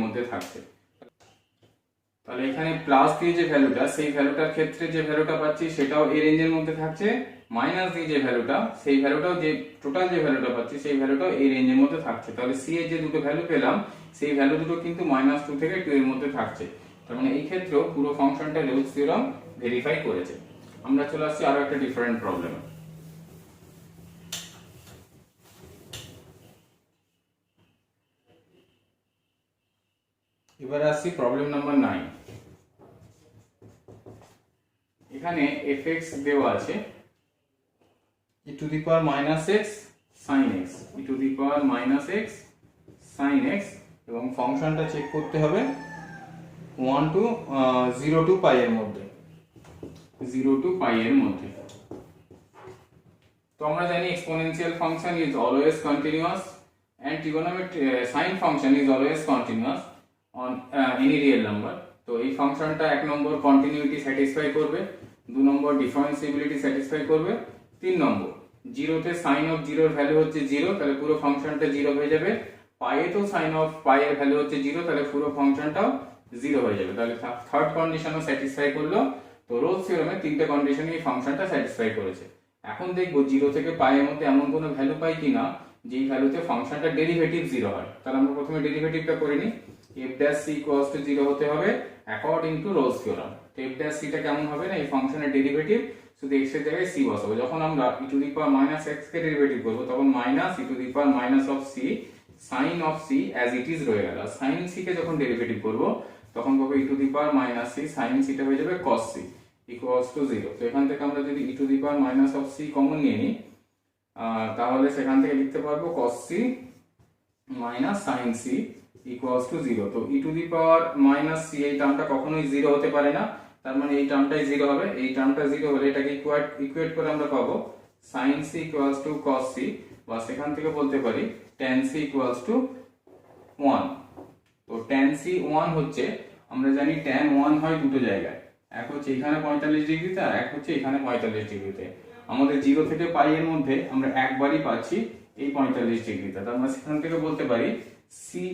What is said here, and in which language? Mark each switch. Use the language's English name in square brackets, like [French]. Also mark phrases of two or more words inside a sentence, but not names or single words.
[Bangla] মধ্যে থাকছে তাহলে এখানে প্লাস দিয়ে যে ভ্যালুটা সেই ভ্যালুটার ক্ষেত্রে যে ভ্যালুটা পাচ্ছি সেটাও এই রেঞ্জের মধ্যে থাকছে মাইনাস দিয়ে যে ভ্যালুটা সেই ভ্যালুটাও যে টোটাল যে ভ্যালুটা পাচ্ছি সেই ভ্যালুটাও এই রেঞ্জের মধ্যে থাকছে তাহলে c এর যে দুটো ভ্যালু পেলাম সেই ভ্যালু দুটো কিন্তু -2 থেকে 2 এর মধ্যে থাকছে তার মানে এই ক্ষেত্রেও পুরো ফাংশনটা রোলস থিওরাম ভেরিফাই করেছে আমরা চলে আসছি আরো একটা [English] different problemে [Bangla] এবারে আসছি [English] problem number 9 [Bangla] এখানে fx দেওয়া আছে [English] e to the power - x sin x [Bangla] e to the power - x sin x এবং ফাংশনটা চেক করতে হবে [English] 1 to 0 to pi [Bangla] এর মধ্যে [English] 0 to pi [Bangla] এর মধ্যে তো আমরা জানি [English] exponential function is always continuous and trigonometric sine function is always continuous on any real number [Bangla] তো এই ফাংশনটা এক নম্বর [English] continuity satisfy [Bangla] করবে দুই নম্বর [English] differentiability satisfy [Bangla] করবে তিন নম্বর 0 তে [English] sin of 0 [Bangla] এর ভ্যালু হচ্ছে 0 তাহলে পুরো ফাংশনটা 0 হয়ে যাবে পাই এ তো [English] sin of pi [Bangla] এর ভ্যালু হচ্ছে 0 তাহলে পুরো ফাংশনটাও 0 হয়ে যাবে তাহলে [English] third conditionও satisfy [Bangla] করলো তো রোলস থিওরামে তিনটে কন্ডিশনে এই ফাংশনটা স্যাটিসফাই করেছে এখন দেখব 0 থেকে পাই এর মধ্যে এমন কোনো ভ্যালু পাই কিনা যেই ভ্যালুতে ফাংশনটা ডেরিভেটিভ 0 হয় তাহলে আমরা প্রথমে ডেরিভেটিভটা করে নিই f' c 0 হতে হবে [English] according to Rolle's theorem [Bangla] তো f' c টা কেমন হবে না এই ফাংশনের ডেরিভেটিভ শুধু x এর জায়গায় c বসাবো যখন আমরা [English] e to the power -x [Bangla] কে ডেরিভেটিভ করব তখন [English] -e to the power - of c sin of c as it is [Bangla] রয়ে গেল sin c কে যখন ডেরিভেটিভ করব তখন পাবো [English] e to the power - c sin c [Bangla] টা হয়ে যাবে [English] cos c [Bangla] 0 তো এখান থেকে আমরা যদি [English] e to the power - of c [Bangla] কমন নিয়ে নিই তাহলে সেখান থেকে লিখতে পারবো [English] cos c sin c [Bangla] 0 তো [English] e to the power - [Bangla] c এই টার্মটা কখনোই 0 হতে পারে না তার মানে এই টার্মটাই 0 হবে এই টার্মটা 0 হলে এটাকে ইকুয়েট করে আমরা পাবো [English] sin c cos c [Bangla] বা সেখান থেকে বলতে পারি [English] tan c 1 [Bangla] তো [English] tan c 1 [Bangla] হচ্ছে আমরা জানি [English] tan 1 [Bangla] হয় দুটো জায়গায় এক হচ্ছে এখানে 45 ডিগ্রিতে আর এক হচ্ছে এখানে 45 ডিগ্রিতে আমাদের 0 থেকে পাই এর মধ্যে আমরা একবারই পাচ্ছি এই 45 ডিগ্রিতে তার মানে সেখান থেকে বলতে পারি c